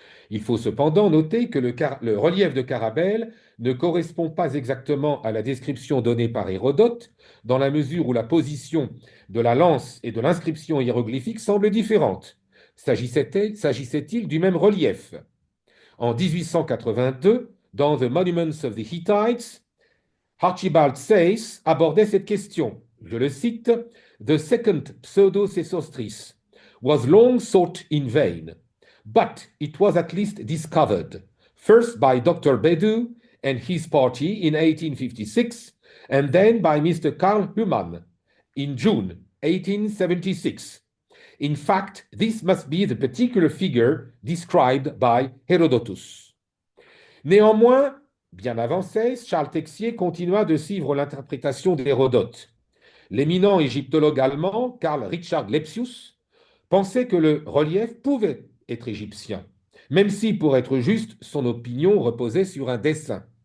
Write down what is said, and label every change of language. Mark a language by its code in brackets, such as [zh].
[fr] Il faut cependant noter que le relief de Carabel ne correspond pas exactement à la description donnée par Hérodote, dans la mesure où la position de la lance et de l'inscription hiéroglyphique semble différente. S'agissait-il du même relief? En 1882, dans The Monuments of the Hittites, Archibald Sayce abordait cette question. Je le cite: [en] The second pseudo-Sesostris was long sought in vain, but it was at least discovered, first by Dr. Bedu and his party in 1856, and then by Mr. Karl Humann in June 1876. In fact, this must be the particular figure described by Herodotus. [fr] Néanmoins, bien avancé, Charles Texier continua de suivre l'interprétation d'Hérodote. L'éminent égyptologue allemand Karl Richard Lepsius pensait que le relief pouvait être égyptien, même si, pour être juste, son opinion reposait sur un dessin.